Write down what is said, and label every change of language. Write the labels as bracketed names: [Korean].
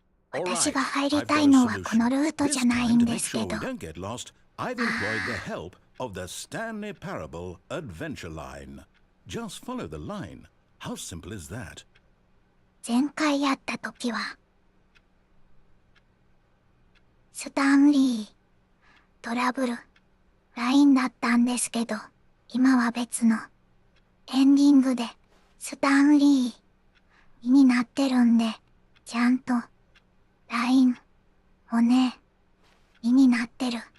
[Japanese] 私が入りたいのはこのルートじゃないんですけ [English] This [Japanese] ど。 [English] time, to make sure we don't get lost, I've employed the help of the Stanley Parable Adventure Line. Just follow the line. How simple is that? [Japanese] 前回やった時は、スタンリー、トラブル、ラインだったんですけど、今は別の、エンディングで、スタンリー、になってるんで、ちゃんと、ライン、をね、になってる。